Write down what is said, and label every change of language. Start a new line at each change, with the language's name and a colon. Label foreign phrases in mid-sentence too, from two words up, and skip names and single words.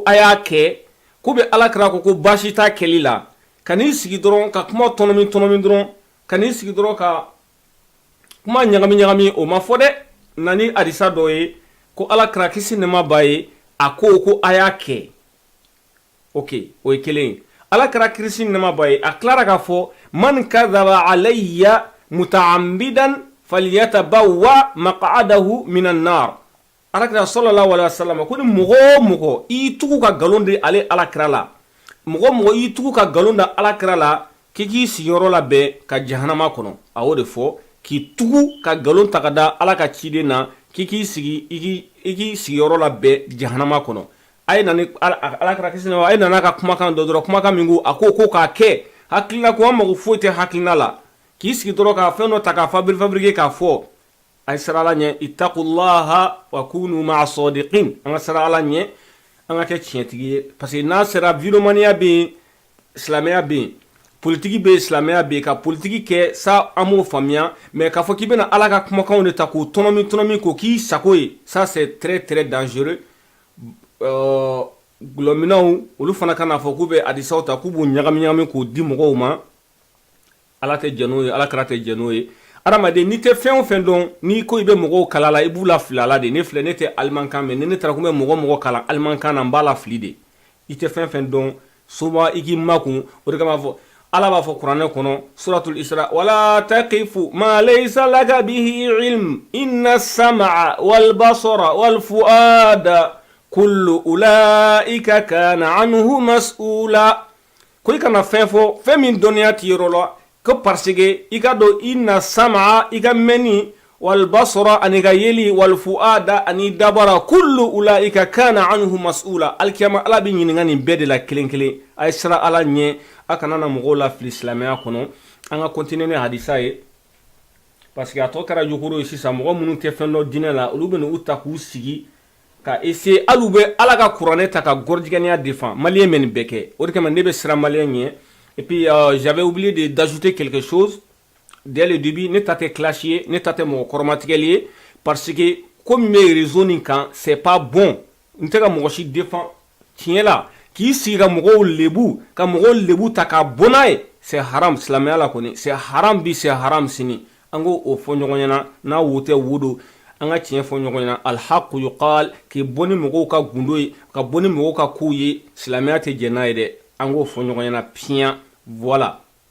Bambara: a y'a kɛ ko bɛ ala kɛra ko baasi t'a kɛli la ka n'i sigi dɔrɔn ka kuma tɔnɔmi dɔrɔn ka n'i sigi dɔrɔn ka kuma ɲagami o ma fɔ dɛ na ni hadisa dɔ ye ko ala kɛra kisi nɛma b'a ye a ko a y'a kɛ ok o ye kelen ye ala kɛra kisi nɛma b'a ye a tilara k'a fɔ
Arabic: من كذب علي متعمدا فليتبوأ مقعده من النار
Bambara: alakira
Arabic: صلى الله عليه وسلم
Bambara: ko ni mɔgɔ i tugu ka galon de ale alakira la mɔgɔ i tugu ka galon da alakira la k'i sigiyɔrɔ la bɛɛ ka jahanama kɔnɔ a y'o de fɔ k'i tugu ka galon ta ka da ala ka ciden na k'i sigi i k'i sigiyɔrɔ la bɛɛ jahanama kɔnɔ a ye nani alakira kisi na a ye nana ka kumakan dɔ dɔrɔn kumakan min ko a ko k'a kɛ hakilina ko an mago foyi tɛ hakilina la k'i sigi dɔrɔn ka fɛn dɔ ta ka fabriquer k'a fɔ a ye sira ala ɲɛ
Arabic: اتقوا الله وكونوا مع الصادقين
Bambara: an ka sira ala ɲɛ an ka kɛ tiɲɛtigi ye
French: parce que
Bambara: n'a sera vilomaniya bɛ yen silamɛya bɛ yen politiki bɛ yen silamɛya bɛ yen ka politiki kɛ sa an b'o faamuya mais k'a fɔ k'i bɛna ala ka kumakanw de ta k'o tɔnɔmi k'o k'i sago ye
French: ça c'est très très dangereux
Bambara: gulɔminaw olu fana ka n'a fɔ k'u bɛ hadisaw ta k'u b'o ɲagami k'o di mɔgɔw ma ala tɛ jɛn n'o ye ala kɛra tɛ jɛn n'o ye adamaden n'i tɛ fɛn o fɛn dɔn n'i ko i bɛ mɔgɔw kala la i b'u lafili a la de ne filɛ ne tɛ alimankan mɛn ni ne taara ko n bɛ mɔgɔ kalan alimankan na n b'a lafili de i tɛ fɛn fɛn dɔn souvent i k'i makun o de kama fɔ ala b'a fɔ kuranɛ kɔnɔ suratul isra
Arabic: ولا تقف ما ليس لك به علم إن السمع والبصر والفؤاد كل أولئك كان عنه مسؤولا
Bambara: ko i kana fɛn fɔ fɛn min dɔnniya t'i yɔrɔ la ko
French: parce que
Bambara: i ka dɔn
Arabic: إن السمع
Bambara: i ka mɛnni
Arabic: والبصر
Bambara: ani ka yeli
Arabic: والفؤاد
Bambara: ani dabara
Arabic: كل أولئك كان عنه مسؤولا
Bambara: alkiyama ala bɛ ɲininka nin bɛɛ de la kelen kelen a ye sira ala ɲɛ a kana na mɔgɔw lafili silamɛya kɔnɔ an ka continuer ni hadisa ye
French: parce que
Bambara: a tɔ kɛra jokoro ye sisan mɔgɔ minnu tɛ fɛn dɔ diinɛ la olu bɛ n'u ta k'u sigi ka essayer hali u bɛ ala ka kuranɛ ta ka gɔrɔjigɛniya défend maliyɛn bɛ nin bɛɛ kɛ o de kama ne bɛ siran maliyɛn ɲɛ
French: et puis j'avais oublié d'ajouter quelque chose dès le début
Bambara: ne ta tɛ clash ye ne ta tɛ mɔgɔ kɔrɔmatigɛli ye
French: parce que comme
Bambara: bɛ réseau nin kan
French: c'est pas bon
Bambara: n tɛ ka mɔgɔ si défend tiɲɛ la k'i sigi ka mɔgɔw lebu ta ka bɔ n'a ye
French: c'est haram
Bambara: silamɛya la kɔni
French: c'est haram
Bambara: bi
French: c'est haram
Bambara: sini an k'o fɔ ɲɔgɔn ɲɛna n'a wo tɛ wo don an ka tiɲɛ fɔ ɲɔgɔn ɲɛna
Arabic: الحق يقال
Bambara: k'i bɔ ni mɔgɔw ka gundo ye ka bɔ ni mɔgɔw ka kow ye silamɛya tɛ jɛn n'a ye dɛ an k'o fɔ ɲɔgɔn ɲɛna piyan voilà